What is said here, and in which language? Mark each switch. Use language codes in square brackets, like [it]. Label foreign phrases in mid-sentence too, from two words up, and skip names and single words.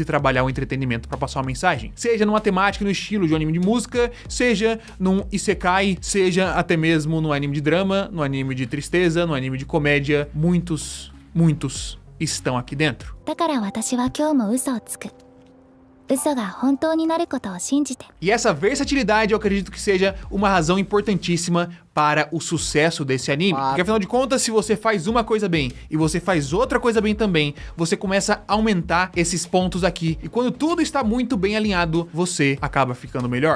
[pt] Se trabalhar o entretenimento pra passar uma mensagem. Seja numa temática, no estilo de um anime de música, seja num isekai, seja até mesmo no anime de drama, no anime de tristeza, no anime de comédia. Muitos estão aqui dentro. [ja] 嘘が本当になることを信じて。 [pt] E essa versatilidade eu acredito que seja uma razão importantíssima para o sucesso desse anime. Porque afinal de contas, se você faz uma coisa bem e você faz outra coisa bem também, você começa a aumentar esses pontos aqui. E quando tudo está muito bem alinhado, você acaba ficando melhor.